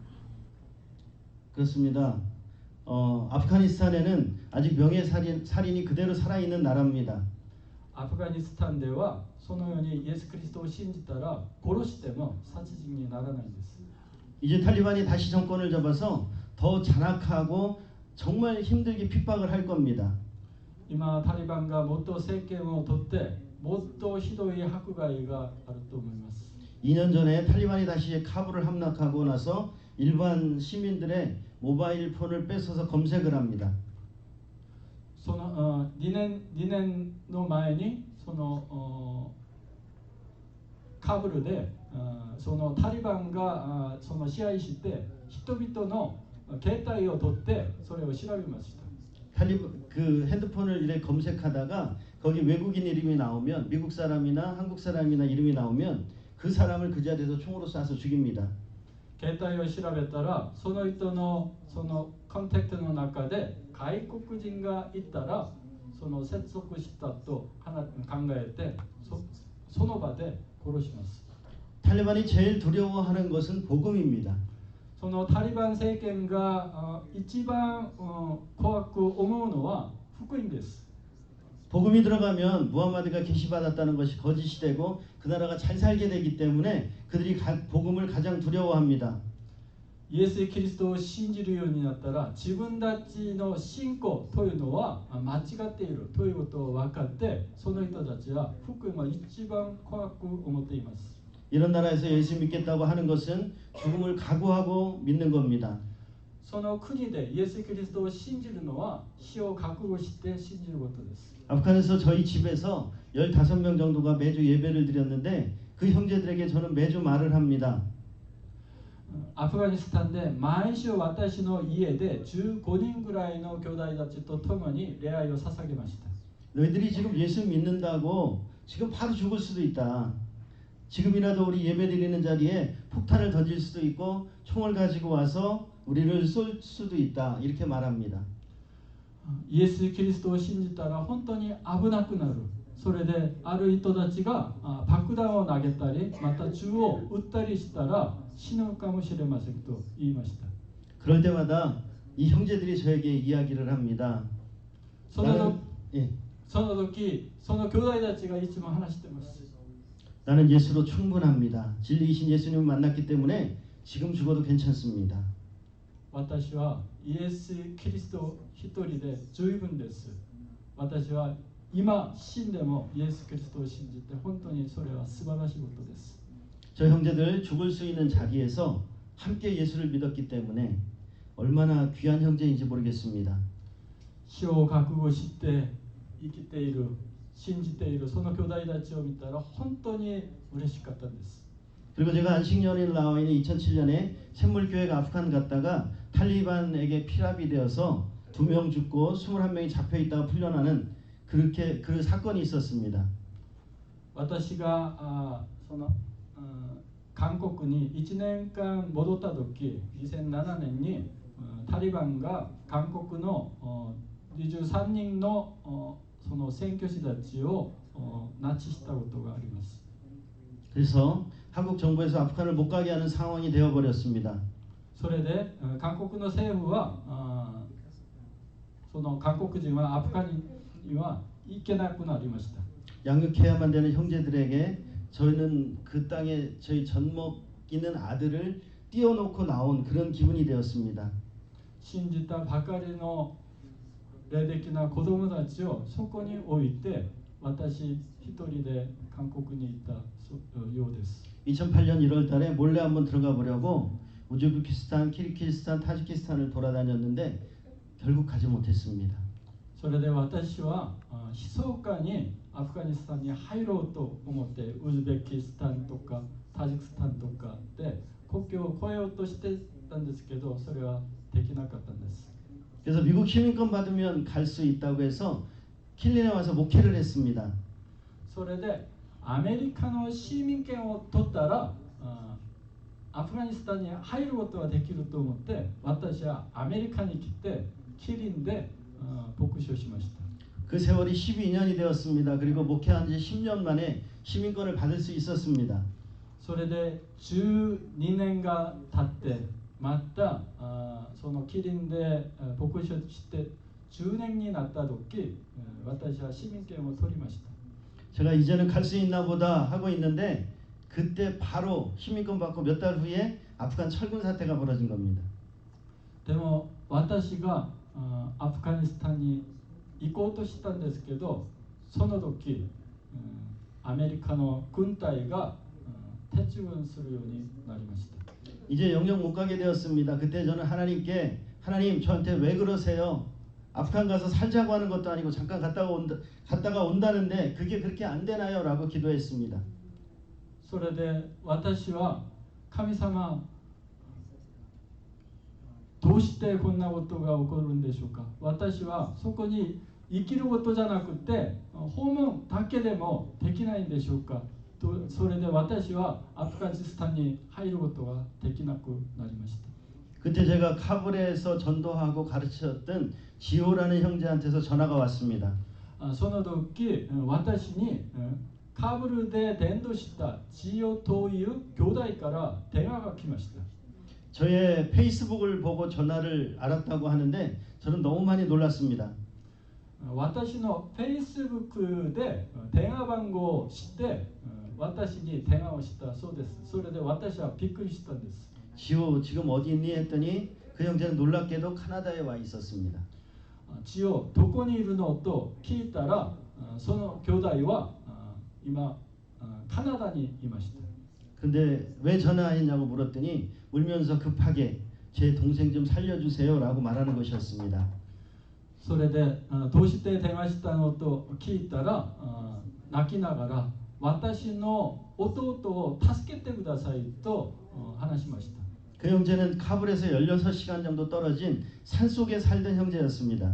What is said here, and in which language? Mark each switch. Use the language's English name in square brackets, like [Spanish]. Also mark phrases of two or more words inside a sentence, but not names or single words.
[Korean] 그렇습니다. 아프가니스탄에는 아직 살인이 그대로 살아있는 나라입니다. [Japanese] アフガニスタンではそのようにイエス・キリストを信じたら殺しても殺人にならないんです。 [Korean] 이제 탈리반이 다시 정권을 잡아서 더 잔악하고 정말 힘들게 핍박을 할 겁니다. [Japanese] 今タリバンがもっと政権を取ってもっとひどい迫害があると思います。 [Korean] 2년 전에 탈리반이 다시 카불을 함락하고 나서 일반 시민들의 모바일 폰을 뺏어서 검색을 합니다. [Japanese] その2年の前にそのカブルでそのタリバンがその支配して人々の携帯を取ってそれを調べました。 [Korean] 그 핸드폰을 이렇게 검색하다가 거기 외국인 이름이 나오면 미국 사람이나 한국 사람이나 이름이 나오면 그 사람을 그 자리에서 총으로 쏴서 죽입니다. [Japanese] 携帯を調べたらその人のそのコンタクトの中で外国人がいたらその接続したと考えてその場で殺します。 [Korean] 탈레반이 제일 두려워하는 것은 복음입니다. [Japanese] そのタリバン政権が一番怖く思うのは福音です。 [Korean] 복음이 들어가면 무함마드가 계시받았다는 것이 거짓이 되고 그 나라가 잘 살게 되기 때문에 그들이 복음을 가장 두려워합니다. [Japanese] イエス・キリストを信じるようになったら自分たちの信仰というのは間違っているということを分かってその人たちは福音は一番怖く思っています。 [Korean] 이런 나라에서 예수 믿겠다고 하는 것은 죽음을 각오하고 믿는 겁니다. [Japanese] その国でイエス・キリストを信じるのは死を覚悟して信じることです。 [Korean] 아프간에서 저희 집에서 15명 정도가 매주 예배를 드렸는데 그 형제들에게 저는 매주 말을 합니다. [Japanese] アフガニスタンで毎週私の家で15人ぐらいの兄弟たちと共に礼拝を捧げました。 [Korean] 너희들이 지금 예수 믿는다고 지금 바로 죽을 수도 있다. 지금이라도 우리 예배 드리는 자리에 폭탄을 던질 수도 있고 총을 가지고 와서 우리를 쏠 수도 있다. 이렇게 말합니다. [Japanese] イエス・キリストを信じたら本当に危なくなる。それである人たちが爆弾を投げたりまた銃を撃ったりしたら死ぬかもしれませんと言いました。 [Korean] 그럴 때마다 이 형제들이 저에게 이야기를 합니다. [Japanese] その [Korean] 나는, [Japanese] その時その兄弟たちがいつも話しています。 [Korean] 나는 예수로 충분합니다. 진리이신 예수님을 만났기 때문에 지금 죽어도 괜찮습니다. [Japanese] 私はイエス・キリスト一人で十分です。私は今死んでもイエス・キリストを信じて本当にそれは素晴らしいことです。 [Korean] 저 형제들 죽을 수 있는 자리에서 함께 예수를 믿었기 때문에 얼마나 귀한 형제인지 모르겠습니다. [Japanese] 死を覚悟して生きている信じているその兄弟たちを見たら本当に嬉しかったんです。 [Korean] 그리고 제가 안식년에 나와 있는 2007년에 샘물교회가 아프간 갔다가 탈리반에게 피랍이 되어서 2명 죽고 21명이 잡혀 있다가 풀려나는 그렇게 그 사건이 있었습니다. [Japanese] 私がその韓国に1年間戻った時2007年にタリバンが韓国の23人のその宣教師たちを拉致したことがあります。 [Korean] 그래서 한국 정부에서 아프간을 못 가게 하는 상황이 되어 버렸습니다. [Japanese] それで韓国の政府はその韓国人はアフガンには行けなくなりました。 [Korean] 양육해야만 되는 형제들에게 저희는 그 땅에 저희 젖먹 있는 아들을 띄워놓고 나온 그런 기분이 되었습니다. [Japanese] 信じたばかりの霊的な子供たちをそこに置いて私一人で韓国に行ったようです。 [Korean] 2008년 1월 달에 몰래 한번 들어가 보려고 우즈베키스탄, 키르기스탄, 타지키스탄을 돌아다녔는데 결국 가지 못했습니다. [Japanese] それで私は密かにアフガニスタンに入ろうと思ってウズベキスタンとかタジキスタンとかで国境を越えようとしてたんですけどそれはできなかったんです。 [Korean] 그래서 미국 시민권 받으면 갈 수 있다고 해서 킬린에 와서 목회를 했습니다. [Japanese] それでアメリカの市民権を取ったらアフガニスタンに入ることができると思って私はアメリカに来てキリンで牧師をしました。 [Korean] 그 세월이 12년이 되었습니다. 그리고 목회한 지 10년 만에 시민권을 받을 수 있었습니다. [Japanese] それで12年が経ってまたそのキリンで牧師をして10年になった時私は市民権を取りました。 [Korean] 제가 이제는 갈 수 있나 보다 하고 있는데 그때 바로 시민권 받고 몇 달 후에 아프간 철군 사태가 벌어진 겁니다. [Japanese] でも私がアフガニスタンに行こうとしたんですけどその時アメリカの軍隊が撤軍するようになりました。 [Korean] 이제 영영 못 가게 되었습니다. 그때 저는 하나님께 하나님 저한테 왜 그러세요? 아프간 가서 살자고 하는 것도 아니고 잠깐 갔다가 온다는데 그게 그렇게 안 되나요? 라고 기도했습니다. [Japanese] それで私は神様どうしてこんなことが起こるんでしょうか。私はそこに生きることじゃなくて訪問だけでもできないんでしょうかと。それで私はアフガニスタンに入ることができなくなりました。 [Korean] 그때 제가 카불에서 전도하고 가르쳤던 지호라는 형제한테서 전화가 왔습니다. [Japanese] その時私にカブルで伝道したジオという兄弟から電話が来ました。 [Korean] 저의 페이스북을 보고 전화를 알았다고 하는데 저는 너무 많이 놀랐습니다. [Japanese] 私の Facebook で電話番号を知って私に電話をしたそうです。それで私はびっくりしたんです。 [Korean] 지호 지금 어디 있니 했더니 그 형제는 놀랍게도 카나다에 와 있었습니다. [Japanese] ジオどこにいるのと聞いたらその兄弟は今カナダにいました。 [Korean] 근데 왜 전화했냐고 물었더니 울면서 급하게 제 동생 좀 살려주세요라고 말하는 것이었습니다. [Japanese] それでどうして電話したのと聞いたら泣きながら私の弟を助けてくださいと話しました。 [Korean] 그 형제는 카불에서 16시간 정도 떨어진 산속에 살던 형제였습니다.